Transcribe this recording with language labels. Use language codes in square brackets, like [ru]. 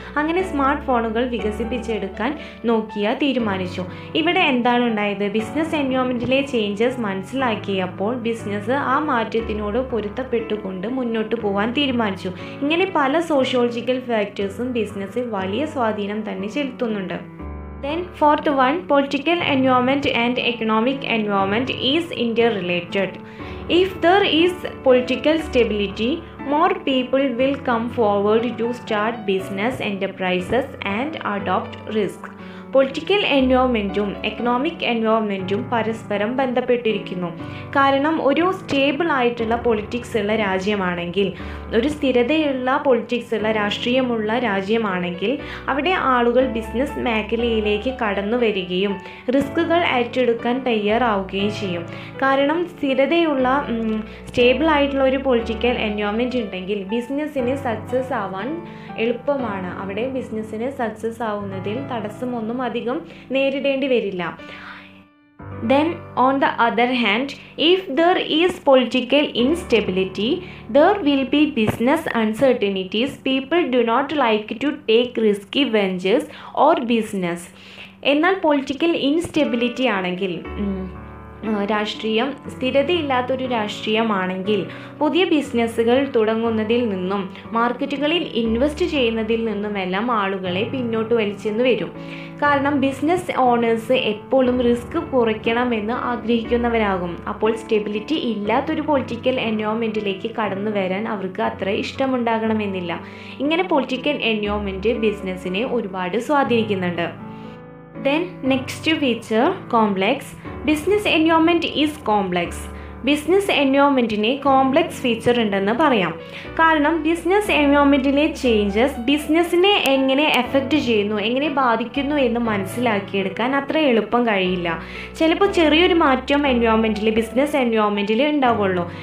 [ml] അങ്ങനെ സ്മാർട്ട് ഫോണുകൾ വികസിപ്പിച്ചെടുക്കാൻ നോക്കിയ തീരുമാനിച്ചു. ഇവിടെ എന്താണ് ഉണ്ടായത്? ബിസിനസ് എൻവയോൺമെൻറ്റിലെ ചേഞ്ചസ് മനസ്സിലാക്കിയപ്പോൾ ബിസിനസ് ആ മാറ്റത്തിനോട് പൊരുത്തപ്പെട്ടുകൊണ്ട് മുന്നോട്ട് പോകാൻ തീരുമാനിച്ചു. ഇങ്ങനെ പല സോഷ്യോളജിക്കൽ ഫാക്ടേഴ്സും ബിസിനസ്സിൽ വലിയ സ്വാധീനം തന്നെ ചെലുത്തുന്നുണ്ട്. [en] Then fourth one, political environment and economic environment is interrelated. If there is political stability, more people will come forward to start business enterprises and adopt risk. [ml] Political എൻവയോൺമെൻറ്റും economic എൻവയോൺമെൻറ്റും പരസ്പരം ബന്ധപ്പെട്ടിരിക്കുന്നു. കാരണം ഒരു സ്റ്റേബിൾ ആയിട്ടുള്ള പൊളിറ്റിക്സ് ഉള്ള രാജ്യമാണെങ്കിൽ, ഒരു സ്ഥിരതയുള്ള politics ഉള്ള രാഷ്ട്രീയമുള്ള രാജ്യമാണെങ്കിൽ അവിടെ ആളുകൾ ബിസിനസ് മേഖലയിലേക്ക് കടന്നു വരികയും റിസ്കുകൾ ഏറ്റെടുക്കാൻ തയ്യാറാവുകയും ചെയ്യും. കാരണം സ്ഥിരതയുള്ള സ്റ്റേബിൾ ആയിട്ടുള്ള ഒരു പൊളിറ്റിക്കൽ എൻവയോൺമെൻറ്റ് ഉണ്ടെങ്കിൽ ബിസിനസ്സിന് സക്സസ് ആവാൻ എളുപ്പമാണ്. അവിടെ ബിസിനസ്സിന് സക്സസ് ആവുന്നതിൽ തടസ്സമൊന്നും അധികം നേരിടേണ്ടി വരില്ല. [en] Then on the other hand, if there is political instability, there will be business uncertainties. People do not like to take risky ventures or business. [ml] എന്നാൽ പൊളിറ്റിക്കൽ ഇൻസ്റ്റെബിലിറ്റി ആണെങ്കിൽ, രാഷ്ട്രീയം സ്ഥിരതയില്ലാത്തൊരു രാഷ്ട്രീയമാണെങ്കിൽ പുതിയ ബിസിനസ്സുകൾ തുടങ്ങുന്നതിൽ നിന്നും മാർക്കറ്റുകളിൽ ഇൻവെസ്റ്റ് ചെയ്യുന്നതിൽ നിന്നുമെല്ലാം ആളുകളെ പിന്നോട്ട് വലിച്ചെന്ന് വരും. കാരണം ബിസിനസ് ഓണേഴ്സ് എപ്പോഴും റിസ്ക് കുറയ്ക്കണമെന്ന് ആഗ്രഹിക്കുന്നവരാകും. അപ്പോൾ സ്റ്റെബിലിറ്റി ഇല്ലാത്തൊരു പൊളിറ്റിക്കൽ എൻവയോൺമെൻറ്റിലേക്ക് കടന്നു വരാൻ അവർക്ക് അത്ര ഇഷ്ടമുണ്ടാകണമെന്നില്ല. ഇങ്ങനെ പൊളിറ്റിക്കൽ എൻവയോൺമെൻറ്റ് ബിസിനസ്സിനെ ഒരുപാട് സ്വാധീനിക്കുന്നുണ്ട്. [en] Then next feature, complex. Business environment is complex. [ml] Business എൻവയോൺമെൻറ്റിന് complex feature ഉണ്ടെന്ന് പറയാം. കാരണം ബിസിനസ് എൻവയോൺമെൻറ്റിലെ ചേഞ്ചസ് ബിസിനസ്സിനെ എങ്ങനെ എഫക്റ്റ് ചെയ്യുന്നു, എങ്ങനെ ബാധിക്കുന്നു എന്ന് മനസ്സിലാക്കിയെടുക്കാൻ അത്ര എളുപ്പം കഴിയില്ല. ചിലപ്പോൾ ചെറിയൊരു മാറ്റം ബിസിനസ് എൻവയോൺമെൻറ്റിൽ ഉണ്ടാവുള്ളൂ.